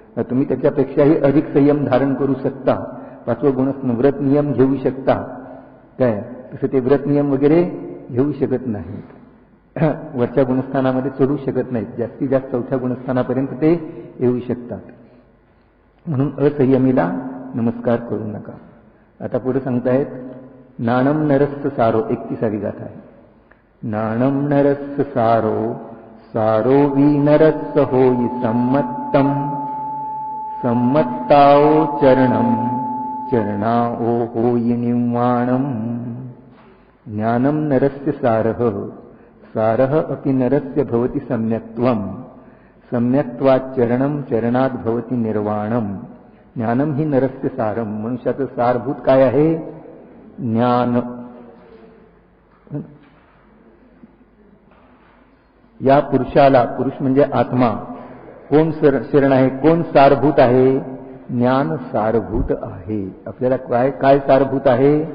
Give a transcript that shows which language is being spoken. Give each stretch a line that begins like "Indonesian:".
Marathi: तुम्ही त्याच्यापेक्षाही अधिक संयम धारण करू शकता. 5वं गुण व्रत नियम घेऊ शकता काय, तसं ते व्रत नियम वगैरे घेऊ शकत नाहीत. वरच्या गुणस्थानामध्ये चढू शकत नाहीत. जास्तीत जास्त 4थ्या गुणस्थानापर्यंत ते येऊ शकतात. म्हणून असंयमीला नमस्कार करू नका. आता पुढे सांगतायत नाणम नरस्स सारो. 31वी गाथा आहे.
Prakrit languages: नाणम नरस्स सारो सारो वी नरस्स होई सम्मत्तम सम्मत्ताओ चरणम चरणाओ होई निवाणम.
Sanskrit: ज्ञानम नरस्य सारः सारः अपि नरस्य भवति सम्यक्त्वम सम्यक्त्वात् चरणम चरणात् भवति निर्वाणम. ज्ञानम ही नरस्य सारम.
Marathi: मनुष्याचं सारभूत काय आहे? ज्ञान. या पुरुषाला, पुरुष म्हणजे आत्मा, कोण शरण आहे, कोण सारभूत आहे? ज्ञान सारभूत आहे. आपल्याला काय काय सारभूत आहे?